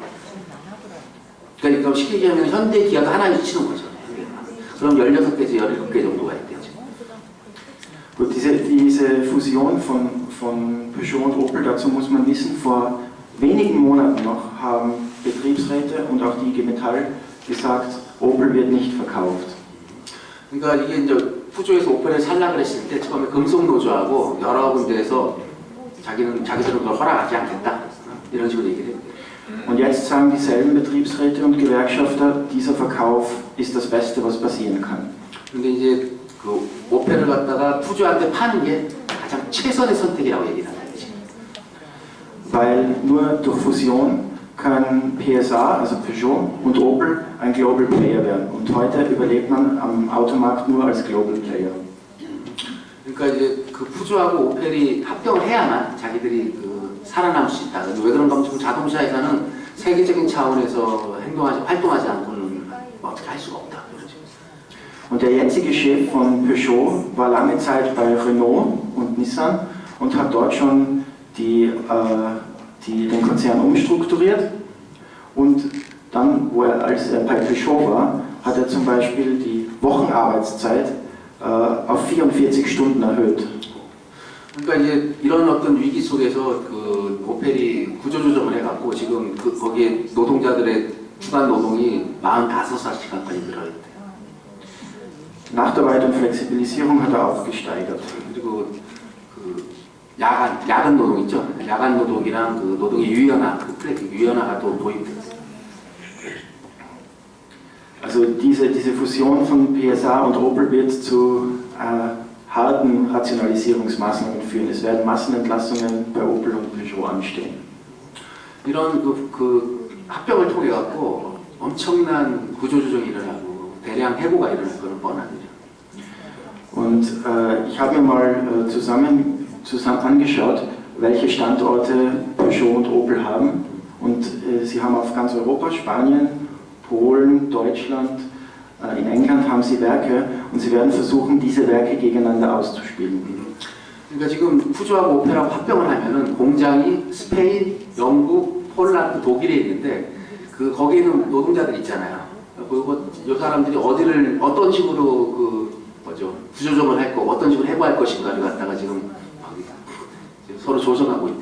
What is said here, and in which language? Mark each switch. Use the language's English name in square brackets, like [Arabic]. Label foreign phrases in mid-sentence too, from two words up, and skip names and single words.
[Korean] 그러니까 쉽게 얘기하면 현대 기아도 하나에 치는 거죠. 그럼 16개에서 17개 정도가 있대요. 지금. [German] Gut, diese Fusion von Peugeot und Opel, dazu muss man wissen, vor wenigen Monaten noch haben Betriebsräte und auch die IG Metall gesagt, Opel wird nicht verkauft. [Korean] 그러니까 이게 이제 푸조에서 오펠을 살라 그랬을 때 처음에 금속노조하고 여러 군데에서 자기들은 그걸 허락하지 않겠다 이런 식으로 얘기를 했대요. [German] Und jetzt sagen dieselben Betriebsräte und Gewerkschafter, dieser Verkauf ist das Beste, was passieren kann. [Korean] 근데 이제 그 오펠을 갖다가 푸조한테 파는 게 가장 최선의 선택이라고 얘기를 하는 거지. [German] Weil nur durch Fusion können PSA, also Peugeot und Opel ein [English] Global Player [German] werden. Und heute überlebt man am Automarkt nur als [English] Global Player. [Korean] 그러니까 이제 그 푸조하고 오펠이 합병을 해야만 자기들이 그 살아남을 수 있다. 왜 그런가 하면 지금 자동차 회사는 세계적인 차원에서 활동하지 않고는 어떻게 할 수가 없다. [German] Und der jetzige Chef von Peugeot war lange Zeit bei Renault und Nissan und hat dort schon den Konzern umstrukturiert. Und dann, als er bei Peugeot war, hat er zum Beispiel die Wochenarbeitszeit auf 44 Stunden erhöht. [Korean] 그러니까 이제 이런 어떤 위기 속에서 그 오펠이 구조조정을 해갖고 지금 거기에 노동자들의 주간 노동이 45시간까지 늘어있대요. [German] Nach der weiteren Flexibilisierung hat er auch gesteigert. [Korean] 그리고 그 야간 노동 있죠? 야간 노동이랑 그 노동의 유연화가 또 도입됐어요. [German] Also diese Fusion von PSA und Opel wird zu harten Rationalisierungsmaßnahmen führen. Es werden Massenentlassungen bei Opel und Peugeot anstehen. [Korean] 이런 그 합병을 통해 갖고 엄청난 구조조정이 일어나고 대량 해고가 일어날 거는 뻔한 거죠. [German] Und ich habe mir mal zusammen angeschaut, welche Standorte Peugeot und Opel haben. Und sie haben auf ganz Europa, Spanien, Polen, Deutschland, in England haben sie Werke und sie werden versuchen, diese Werke gegeneinander auszuspielen. [Korean] 그러니까 지금 푸조하고 오펠하고 합병을 하면은 공장이 스페인, 영국, 폴란드, 독일에 있는데 거기에 있는 노동자들 있잖아요. 그리고 이 사람들이 어떤 식으로 구조조정을 할 거, 어떤 식으로 해고할 것인가를 갖다가 지금 서로 조정하고 있대.